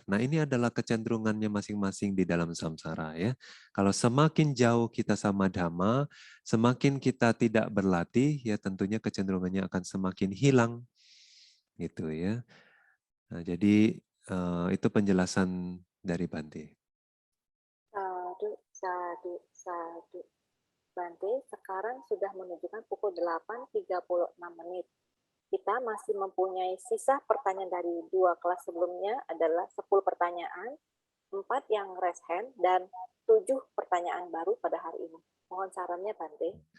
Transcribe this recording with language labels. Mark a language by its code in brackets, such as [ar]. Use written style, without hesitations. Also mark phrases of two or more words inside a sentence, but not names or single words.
[id] Nah, ini adalah kecenderungannya masing-masing di dalam samsara ya. Kalau semakin jauh kita sama dhamma, semakin kita tidak berlatih ya tentunya kecenderungannya akan semakin hilang gitu ya. Nah, jadi itu penjelasan dari Bante. [pi] Sadu, sadu, sadu. [id] Bante, sekarang sudah menunjukkan pukul 8.36. Kita masih mempunyai sisa pertanyaan dari 2 kelas sebelumnya adalah 10 pertanyaan, 4 yang [en] raise hand, [id] dan 7 pertanyaan baru pada hari ini. Mohon sarannya, Bante.